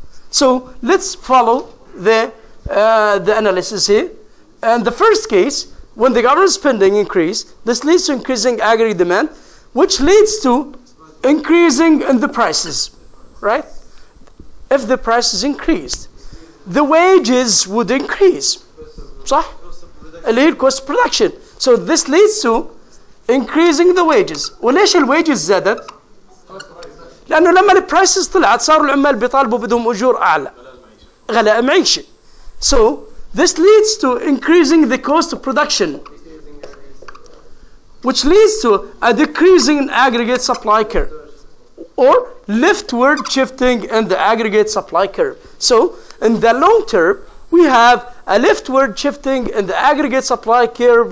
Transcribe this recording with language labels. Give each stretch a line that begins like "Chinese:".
English: So let's follow the analysis here. And the first case, when the government spending increase, this leads to increasing aggregate demand, which leads to increasing in the prices, right? If the prices increased, the wages would increase.
Arabic: صح؟ اللي هي
English: cost production. So this leads to increasing the wages.
Arabic: وليش الwages زادت؟ لأنه لما البرايسز طلعت صاروا العمال بيطالبوا بدهم أجور أعلى. غلاء معيشة.
English: So this leads to increasing the cost of production, which leads to a decreasing in aggregate supply curve, or leftward shifting in the aggregate supply curve. So in the long term, we have a leftward shifting in the aggregate supply curve.